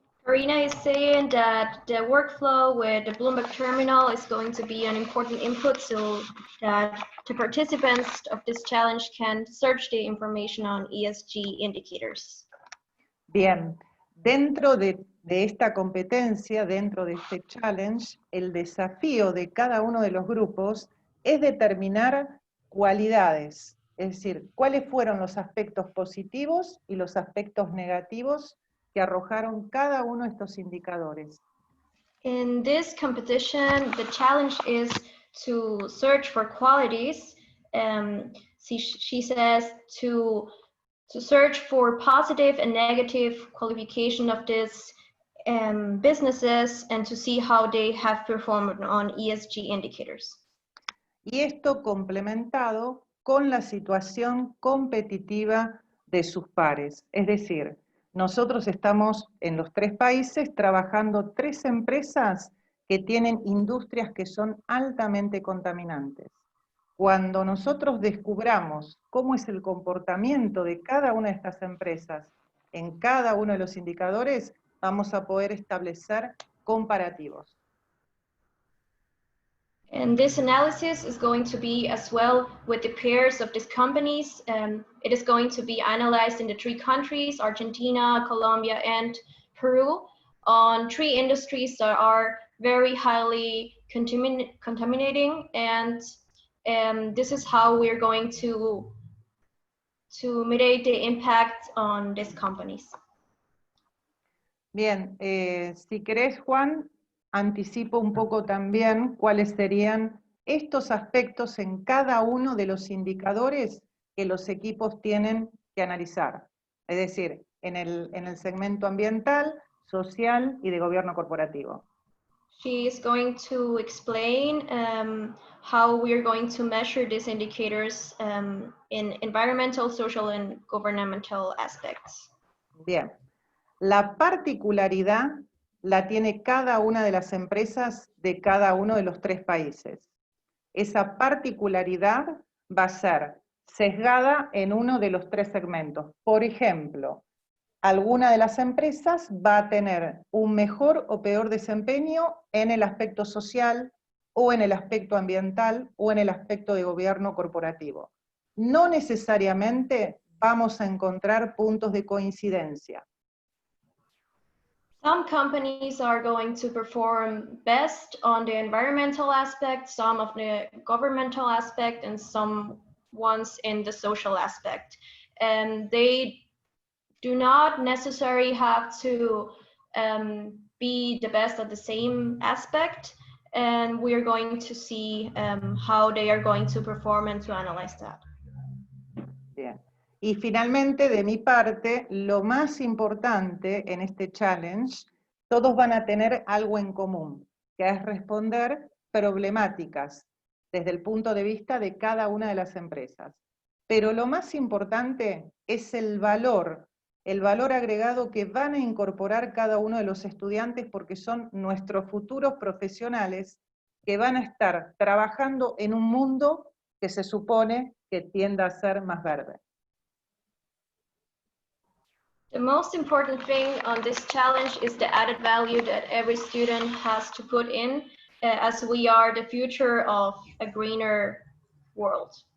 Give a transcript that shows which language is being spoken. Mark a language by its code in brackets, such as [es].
[en] Karina is saying that the workflow with the Bloomberg terminal is going to be an important input so that the participants of this challenge can search the information on ESG indicators. [es] Bien, dentro de esta competencia, dentro de este challenge, el desafío de cada uno de los grupos es determinar cualidades, es decir, cuáles fueron los aspectos positivos y los aspectos negativos que arrojaron cada uno de estos indicadores. [en] In this competition, the challenge is to search for qualities. She says to search for positive and negative qualification of these businesses and to see how they have performed on ESG indicators. [es] Y esto complementado con la situación competitiva de sus pares, es decir, nosotros estamos en los 3 países trabajando 3 empresas que tienen industrias que son altamente contaminantes. Cuando nosotros descubramos cómo es el comportamiento de cada una de estas empresas en cada uno de los indicadores, vamos a poder establecer comparativos. [en] And this analysis is going to be as well with the peers of these companies. It is going to be analyzed in the 3 countries, Argentina, Colombia, and Peru, on 3 industries that are very highly contaminating. And this is how we're going to mitigate the impact on these companies. [es] Bien, si querés, Juan, anticipo un poco también cuáles serían estos aspectos en cada uno de los indicadores que los equipos tienen que analizar. Es decir, en el segmento ambiental, social y de gobierno corporativo. [en] She is going to explain how we are going to measure these indicators in environmental, social, and governmental aspects. [es] Bien. La particularidad la tiene cada una de las empresas de cada uno de los 3 países. esa particularidad va a ser sesgada en uno de los tres segmentos. Por ejemplo, alguna de las empresas va a tener un mejor o peor desempeño en el aspecto social, o en el aspecto ambiental, o en el aspecto de gobierno corporativo. No necesariamente vamos a encontrar puntos de coincidencia. [en] Some companies are going to perform best on the environmental aspect, some of the governmental aspect, and some ones in the social aspect. And they do not necessarily have to be the best at the same aspect. And we are going to see how they are going to perform and to analyze that. [es] Bien. Y finalmente, de mi parte, lo más importante en este challenge, todos van a tener algo en común, que es responder problemáticas desde el punto de vista de cada una de las empresas. Pero lo más importante es el valor agregado que van a incorporar cada uno de los estudiantes, porque son nuestros futuros profesionales que van a estar trabajando en un mundo que se supone que tienda a ser más verde. [en] The most important thing on this challenge is the added value that every student has to put in, as we are the future of a greener world.